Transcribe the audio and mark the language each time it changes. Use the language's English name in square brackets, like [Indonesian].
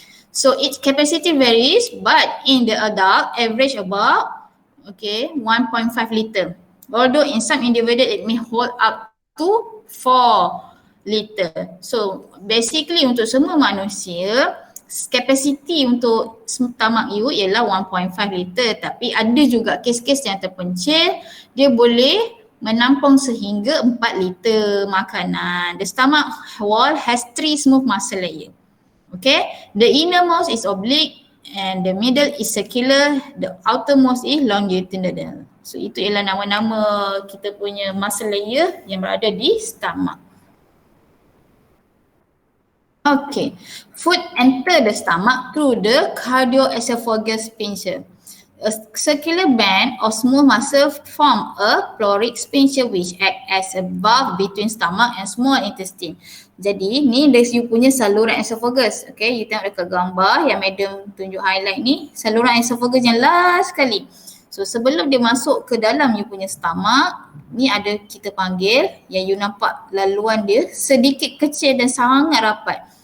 [English] So its capacity varies, but in the adult average about 1.5 liter. Although in some individual it may hold up to 4 liter. [Malay] So basically untuk semua manusia capacity untuk stomach you ialah 1.5 liter, tapi ada juga kes-kes yang terpencil dia boleh menampung sehingga 4 liter makanan. [English] The stomach wall has 3 smooth muscle layer. Okay, the innermost is oblique and the middle is circular, the outermost is longitudinal. [Malay] So itu ialah nama-nama kita punya muscle layer yang berada di stomach. [English] Okay, food enter the stomach through the cardioesophageal sphincter. A circular band of smooth muscle form a pleuric sphincter which act as a valve between stomach and small intestine. [Malay] Jadi ni dari you punya saluran esophagus. Okay, you tengok dekat gambar yang madam tunjuk highlight ni, saluran esophagus yang last sekali. So sebelum dia masuk ke dalam you punya stomach, ni ada kita panggil yang you nampak laluan dia sedikit kecil dan sangat rapat.